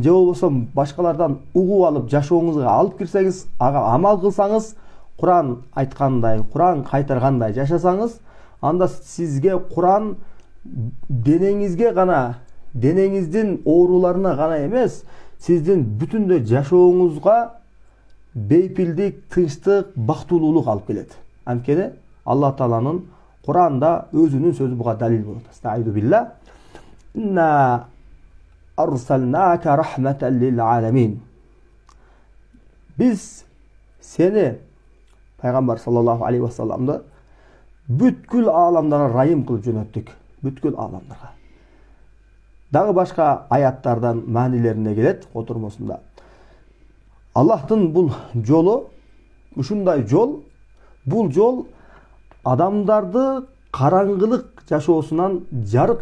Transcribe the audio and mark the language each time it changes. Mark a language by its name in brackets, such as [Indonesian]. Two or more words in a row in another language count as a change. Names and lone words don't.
[Kyrgyz] же болбосо башкалардан угуп алып жашооңузга алып кирсеңиз, ага амал кылсаңыз, Куран айткандай, Куран кайтаргандай жашасаңыз, анда сизге Куран денеңизге гана, денеңиздин ооруларына гана эмес, сиздин бүтүндөй жашооңузга бейпилдик, тынчтык, бактылуулук алып келет. Анткени Аллах Тааланын Куранда өзүнүн сөзү буга далил болот. [Arabic] أستغفر بالله. إنا أرسلناك رحمة للعالمين. [Kyrgyz] Биз сени, пайгамбар [Arabic] صلى الله عليه وسلم, [Kyrgyz] бүткүл ааламдарга райым кылып жөнөттүк. Бүткүл ааламдарга. Дагы башка аяттардан маанилерине келет отурмосунда. Аллахтын бул жолу, ушундай жол, бул жол адамдарды караңгылык жашоосунан жарык